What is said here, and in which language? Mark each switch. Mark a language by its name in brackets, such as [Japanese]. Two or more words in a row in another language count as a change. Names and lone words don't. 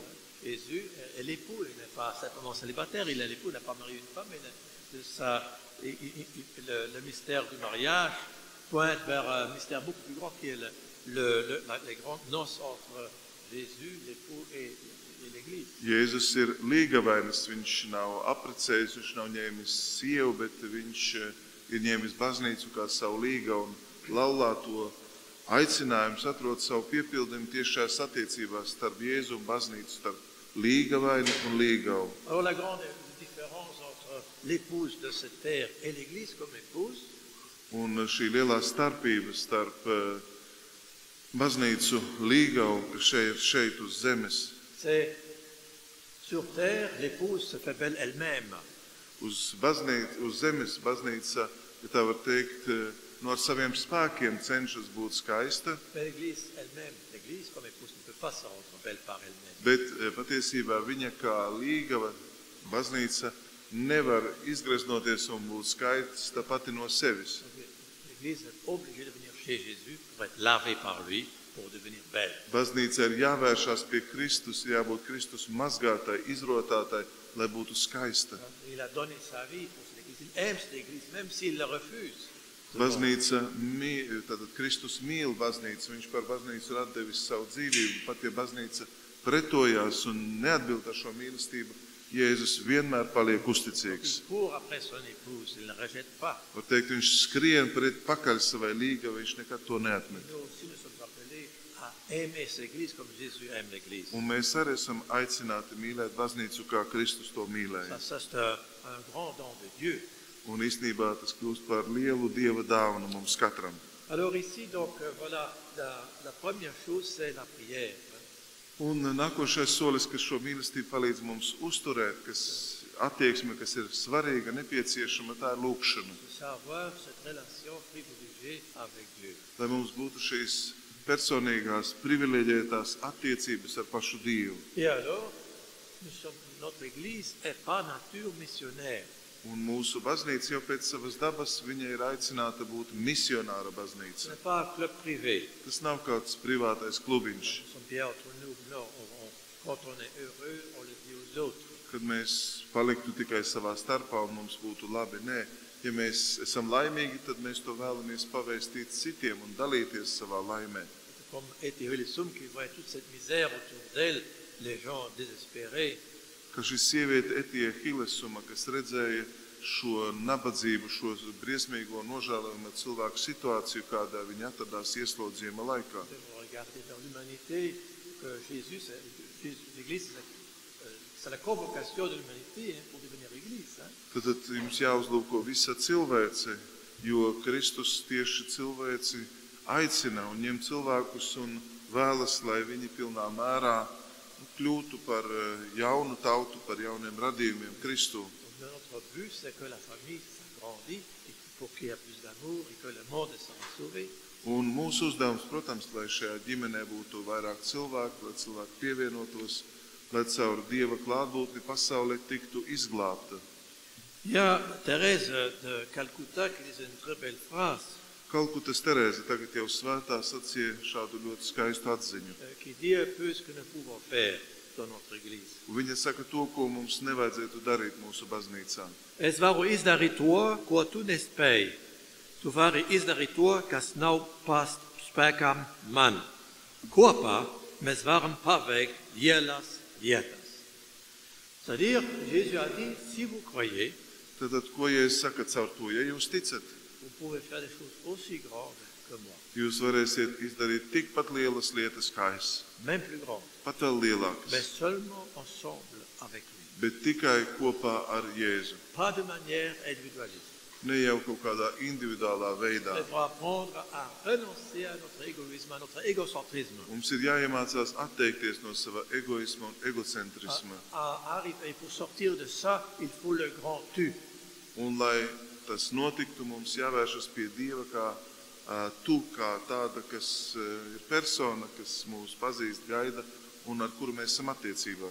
[French] Jésus est l'époux, il n'est pas simplement célibataire, il est l'époux, il n'a pas marié une femme, le mystère du mariage pointe vers un mystère beaucoup plus grand qui est les grandes noces entre Jésus, l'époux et l'Église. [Latvian] Jēzus ir līgavainis, viņš nav apprecējis, viņš nav ņēmis sievu, bet viņš ir ņēmis baznīcu kā savu līgavu un laulāto aicinājums atrod savu piepildījumu tieši šajās attiecībās starp Jēzu un baznīcu, starp līgavaini un līgavu. [French] Alors la grande différence entre l'épouse de cette terre et l'Église comme épouse, [Latvian] un šī lielā starpība starp baznīcu līgavu, kas šeit uz zemes. [French] C'est sur terre, l'épouse se fait belle elle-même. [Latvian] Uz zemes baznīca, ja tā var teikt, no ar saviem spēkiem cenšas būt skaista. [French] Mais l'Église elle-même, l'Église comme épouse ne peut pas se rendre belle par elle-même. [Latvian] Bet patiesībā viņa kā līgava baznīca nevar izgreznoties un būt skaista pati no sevis. [French] L'Église est obligée de venir chez Jésus pour être lavée par lui, pour devenir belle. [Latvian] Baznīca ir jāvēršās pie Kristus, jābūt Kristus mazgātai, izrotātai, lai būtu skaista. [French] Il a donné sa vie pour cette Église. Il aime cette Église, même s'il la refuse. [Latvian] Baznīca, tātad Kristus mīl baznīcu, viņš par baznīcu ir atdevis savu dzīvību, pat ja baznīca pretojās un neatbild ar šo mīlestību, Jēzus vienmēr paliek uzticīgs. [French] Il court après son épouse, il ne rejette pas. [Latvian] Var teikt, viņš skrien pakaļ savai līgavai, viņš nekad to neatmet. [French] Nous aussi nous sommes appelés à aimer cette Église comme Jésus aime l'Église. [Latvian] Un mēs arī esam aicināti mīlēt baznīcu, kā Kristus to mīlēja. [French] Ça c'est un grand don de Dieu. [Latvian] Un īstenībā tas kļūst par lielu Dieva dāvanu mums katram. [French] Alors ici, donc, voilà, la première chose, c'est la prière. [Latvian] Un nākošais solis, kas šo mīlestību palīdz mums uzturēt, kas attieksme, kas ir svarīga, nepieciešama, tā ir lūkšana. [French] Savoir cette relation privilégiée avec Dieu. [Latvian] Lai mums būtu šīs personīgās, privileģētās attiecības ar pašu Dievu. [French] Et alors, notre Église est par nature missionnaire. [Latvian] Un mūsu baznīca jau pēc savas dabas, viņa ir aicināta būt misionāra baznīca. [French] Ce n'est pas un club privé. [Latvian] Tas nav kāds privātais klubiņš. [French] Nous sommes bien entre nous. Non, quand on est heureux, on le dit aux autres. [Latvian] Kad mēs paliktu tikai savā starpā un mums būtu labi, nē. Ja mēs esam laimīgi, tad mēs to vēlamies pavēstīt citiem un dalīties savā laimē. [French] Comme Étienne Hillesum qui voit toute cette misère autour d'elle, les gens désespérés. [Latvian] Ka šī sieviete Etija Hillesuma, kas redzēja šo nabadzību, šo briesmīgo nožēlojumu cilvēku situāciju, kādā viņa atradās ieslodzījuma laikā. [French] Regarder vers l'humanité, que Jésus, l'Église, c'est la convocation de l'humanité pour devenir Église. [Latvian] Tad jums jāuzlūko visa cilvēce, jo Kristus tieši cilvēci aicina un ņem cilvēkus un vēlas, lai viņi pilnā mērā kļūtu par jaunu tautu, par jauniem radījumiem Kristu. [French] Notre but, c'est que la famille s'agrandit pour qu'il y ait plus d'amour et que le monde sera sauvé. [Latvian] Un mūsu uzdevums, protams, lai šajā ģimenē būtu vairāk cilvēku, lai cilvēki pievienotos, lai caur Dieva klātbūtni pasaulē tiktu izglābta. [French] Il y a Thérèse de Calcutta qui disait une très belle phrase. [Latvian] Kalkutas Terēze tagad jau svētā sacīja šādu ļoti skaistu atziņu. [French] qui dit un peu ce que nous pouvons faire dans notre Église. [Latvian] Un viņa saka to, ko mums nevajadzētu darīt mūsu baznīcā. Es varu izdarīt to, ko tu nespēji. Tu vari izdarīt to, kas nav pas spēkam man. Kopā mēs varam paveikt lielas lietas. [French] C'est-à-dire, Jésus a dit, si vous croyez, [Latvian] Tad, ko Jēzus saka caur to? Ja jūs ticat, [French] vous pouvez faire des choses aussi grandes que moi, [Latvian] jūs varēsiet izdarīt tikpat lielas lietas kā es, [French] même plus grandes, [Latvian] pat vēl [French] mais [Latvian] lielākas, [French] seulement ensemble avec lui. [Latvian] bet tikai kopā ar Jēzu. [French] Pas de manière individualiste. [Latvian] Ne jau kaut kādā individuālā veidā. [French] Il faut apprendre à renoncer à notre égoïsme, à notre égocentrisme. [Latvian] Mums ir jāiemācās atteikties no sava egoisma un egocentrisma. [French] Et pour sortir de ça, il faut le grand tu. [Latvian] Un, lai tas notiktu, mums jāvēršas pie Dieva kā tu, kā tāda, kas ir persona, kas mūs pazīst, gaida un ar kuru mēs esam attiecībās.